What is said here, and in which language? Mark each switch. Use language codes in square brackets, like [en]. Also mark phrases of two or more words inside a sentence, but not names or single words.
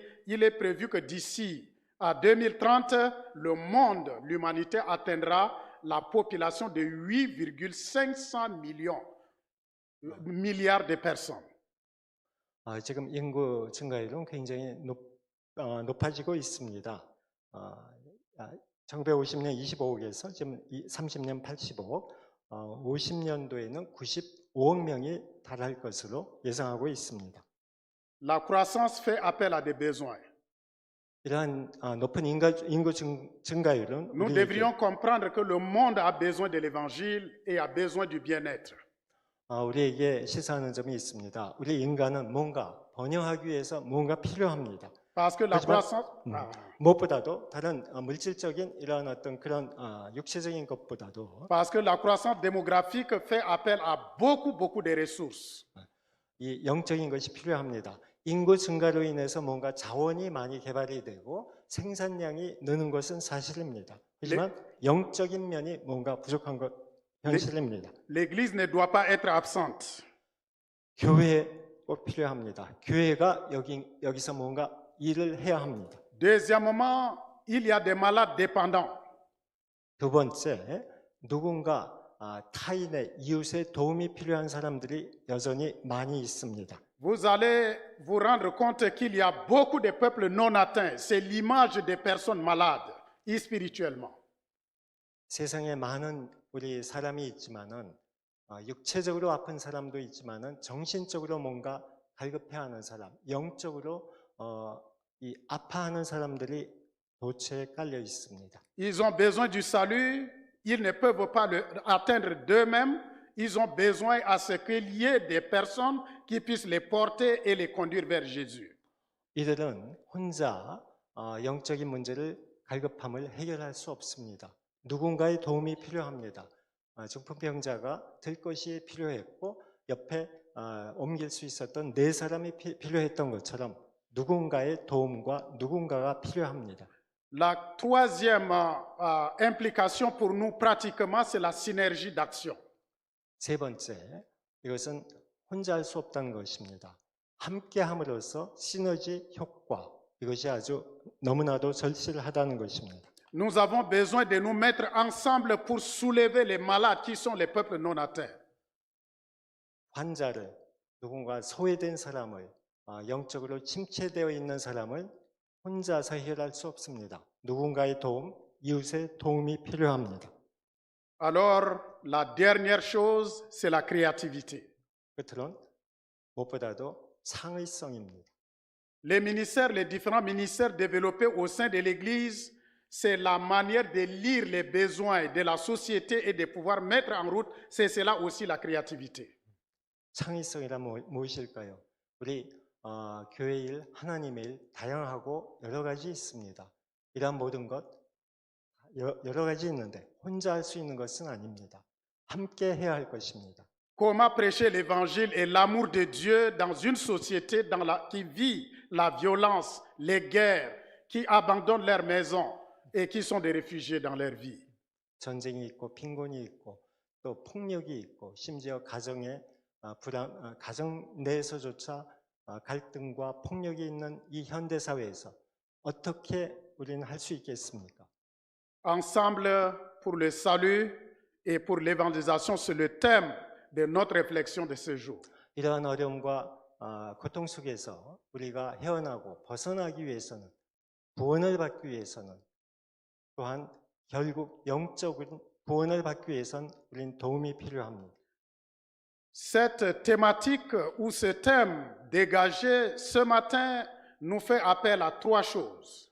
[fr] Il est prévu que d'ici à 2030, le monde, l'humanité atteindra la population de 8,500 milliards de personnes. [ko] 지금 인구 증가율은 굉장히 높아지고 있습니다. 1950년 25억에서 지금 30년 80억, 50년도에는 95억 명이 달할 것으로 예상하고 있습니다. [fr] La croissance fait appel à des besoins. [ko] 이러한 높은 인구 증가율은 [fr] Nous devrions comprendre que le monde a besoin de l'évangile et a besoin du bien-être. [ko] 우리에게 시사하는 점이 있습니다. 우리 인간은 뭔가 번영하기 위해서 뭔가 필요합니다. [fr] Parce que la croissance. [ko] 무엇보다도 다른 물질적인 이러한 어떤 그런 육체적인 것보다도 [fr] Parce que la croissance démographique fait appel à beaucoup de ressources. [ko] 이 영적인 것이 필요합니다. 인구 증가로 인해서 뭔가 자원이 많이 개발이 되고 생산량이 느는 것은 사실입니다. 하지만 영적인 면이 뭔가 부족한 것 현실입니다. [fr] L'Église ne doit pas être absente. [ko] 교회 꼭 필요합니다. 교회가 여기서 뭔가 일을 해야 합니다. [fr] Deuxièmement, il y a des malades dépendants. [ko] 두 번째, 누군가 타인의 이웃의 도움이 필요한 사람들이 여전히 많이 있습니다. [fr] Vous allez vous rendre compte qu'il y a beaucoup de peuples non atteints. C'est l'image des personnes malades, spirituellement. [ko] 세상에 많은 우리 사람이 있지만은 육체적으로 아픈 사람도 있지만은 정신적으로 뭔가 갈급해하는 사람, 영적으로 이 아파하는 사람들이 도처에 깔려 있습니다. [fr] Ils ont besoin du salut. Ils ne peuvent pas atteindre d'eux-mêmes. Ils ont besoin à ce qu'il y ait des personnes qui puissent les porter et les conduire vers Jésus. [ko] 이들은 혼자 영적인 문제를 갈급함을 해결할 수 없습니다. 누군가의 도움이 필요합니다. 중풍병자가 들 것이 필요했고 옆에 옮길 수 있었던 네 사람이 필요했던 것처럼 누군가의 도움과 누군가가 필요합니다. [fr] La troisième implication pour nous pratiquement, c'est la synergie d'action. [ko] 세 번째, 이것은 혼자 할 수 없다는 것입니다. 함께 함으로써 시너지 효과, 이것이 아주 너무나도 절실하다는 것입니다. [fr] Nous avons besoin de nous mettre ensemble pour soulever les malades qui sont les peuples non atteints. [ko] 환자를, 누군가 소외된 사람을 영적으로 침체되어 있는 사람을 혼자서 해결할 수 없습니다. 누군가의 도움, 이웃의 도움이 필요합니다. [fr] Alors, la dernière chose, c'est la créativité. [ko] 끝으로는 무엇보다도 창의성입니다. [fr] Les ministères, les différents ministères développés au sein de l'Église, c'est la manière de lire les besoins de la société et de pouvoir mettre en route, c'est cela aussi la créativité. [ko] 창의성이란 무엇일까요? 우리 교회 일, 하나님의 일 다양하고 여러 가지 있습니다. 이러한 모든 것 여러 가지 있는데 혼자 할 수 있는 것은 아닙니다. 함께 해야 할 것입니다. [fr] Comment prêcher l'évangile et l'amour de Dieu dans une société qui vit la violence, les guerres, qui abandonnent leur maison et qui sont des réfugiés dans leur vie. [ko] 전쟁이 있고 빈곤이 있고 또 폭력이 있고 심지어 가정의 가정 내에서조차 갈등과 폭력이 있는 이 현대 사회에서 어떻게 우리는 할 수 있겠습니까? [fr] Ensemble pour le salut et pour l'évangélisation, c'est le thème de notre réflexion de ce jour. [ko] 이러한 어려움과 고통 속에서 우리가 헤어나고 벗어나기 위해서는 구원을 받기 위해서는 또한 결국 영적인 구원을 받기 위해서는 우리는 도움이 필요합니다. [fr] Cette thématique ou ce thème dégagé ce matin nous fait appel à trois choses.